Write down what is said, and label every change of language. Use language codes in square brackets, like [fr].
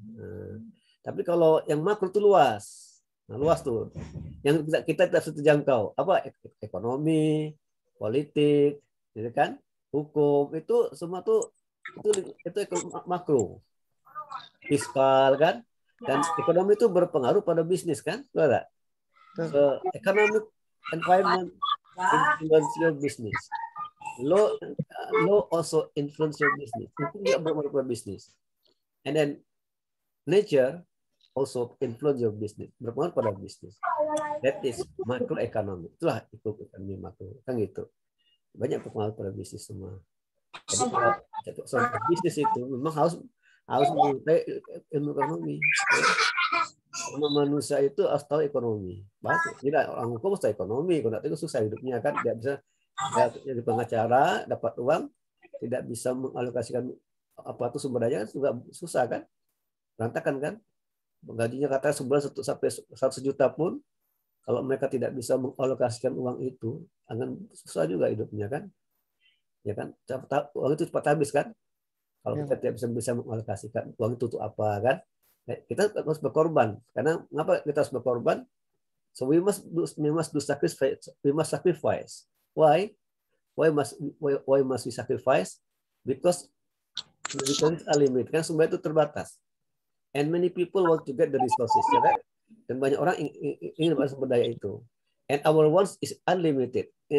[id] Nah, tapi kalau yang makro itu luas. Nah, luas tuh. Yang kita tidak bisa terjangkau. Apa? Ekonomi, politik, gitu kan? Hukum itu semua tuh itu makro. Fiskal kan? Dan ekonomi itu berpengaruh pada bisnis kan? Betul? [en] So, economic environment influence your business. Law also influence your business. [id] Itu juga berpengaruh pada bisnis. [en] And then nature also influence your business. [id] Berpengaruh pada bisnis. [en] That is macroeconomy. [id] Itulah itu ekonomi makro. Kan gitu. Banyak berpengaruh pada bisnis semua. Jadi kalau bisnis itu memang harus menguasai ilmu ekonomi. Manusia itu harus tahu ekonomi. Tidak orang hukum harus tahu ekonomi. Kalau tidak itu susah hidupnya kan. Tidak bisa jadi pengacara, dapat uang, tidak bisa mengalokasikan apa itu sumber daya, juga susah kan, berantakan kan. Gajinya katanya sebulan sampai 100 juta pun, kalau mereka tidak bisa mengalokasikan uang itu, akan susah juga hidupnya kan, ya kan. Uang itu cepat habis kan, kalau kita tidak bisa mengalokasikan uang itu untuk apa kan. Kita harus berkorban. Karena mengapa kita harus berkorban? [en] So we must do sacrifice. We must sacrifice. Why? Why must we sacrifice? Because the resources are limited. [id] Kan sumber itu terbatas. [en] And many people want to get the resources. [id] Ya kan? Dan banyak orang ingin dapat sumber daya itu. [en] And our wants is unlimited.